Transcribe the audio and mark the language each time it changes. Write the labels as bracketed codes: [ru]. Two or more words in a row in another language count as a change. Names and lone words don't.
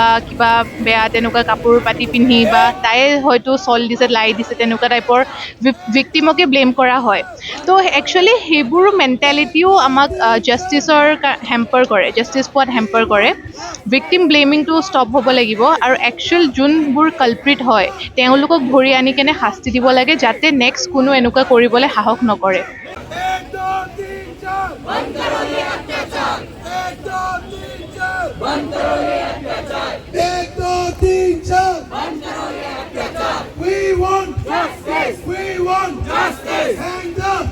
[as] কিবা বেয়া তেনেকুৱা কাপোৰ পাতি পিন্ধি বা তাই হয়তো চল দিছে লাই দিছে তেনেকুৱা টাইপৰ ভিক্টিমকে ব্লেম কৰা হয় তো একচুৱেলি সেইবোৰ মেণ্টেলিটিও আমাক [en] justiceৰ hamper [as] কৰে জাষ্টিচ পোৱাত হেম্পাৰ কৰে [en] victim blamingটো stop [as] হ'ব লাগিব আৰু একচুৱেল যোনবোৰ কালপ্ৰিট হয় তেওঁলোকক ধৰি আনি কেনে শাস্তি দিব লাগে যাতে নেক্সট কোনো এনেকুৱা কৰিবলৈ সাহস নকৰে [hi] 1 2 3 4 बंद करो ये अत्याचार 1 2 3 4 बंद करो ये अत्याचार 1 2 3 4 बंद करो ये अत्याचार [en] We want justice hang